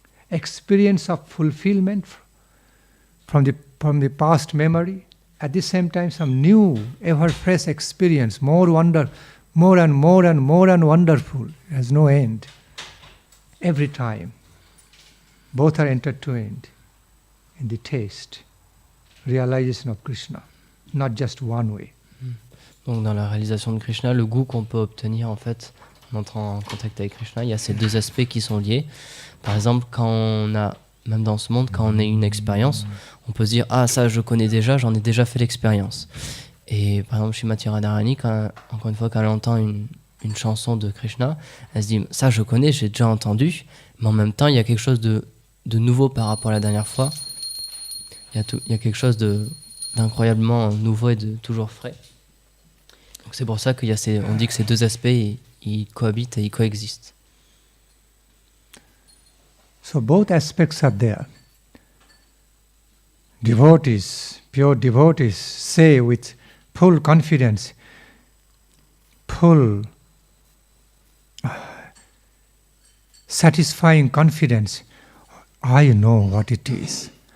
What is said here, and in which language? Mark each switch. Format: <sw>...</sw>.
<en>Experience of fulfillment from the past memory, at the same time some new, ever fresh experience, more and wonderful, it has no end. Every time. Both are intertwined in the taste, realization of Krishna, not just one way.</en> <fr>Donc dans la réalisation de Krishna, le goût qu'on peut obtenir en fait en entrant en contact avec Krishna, il y a ces deux aspects qui sont liés. Par exemple, quand on a, même dans ce monde, quand on a une expérience, on peut se dire « Ah, ça je connais déjà, j'en ai déjà fait l'expérience ». Et par exemple, Srimati Radharani, encore une fois, quand elle entend une chanson de Krishna, elle se dit « Ça je connais, j'ai déjà entendu », mais en même temps, il y a quelque chose de nouveau par rapport à la dernière fois. Il y a quelque chose d'incroyablement nouveau et de toujours frais. Donc c'est pour ça on dit que ces deux aspects, ils cohabitent et ils coexistent.</fr> <en>So both aspects are there. Devotees, pure devotees, say with full confidence, full satisfying confidence, I know what it is.</en>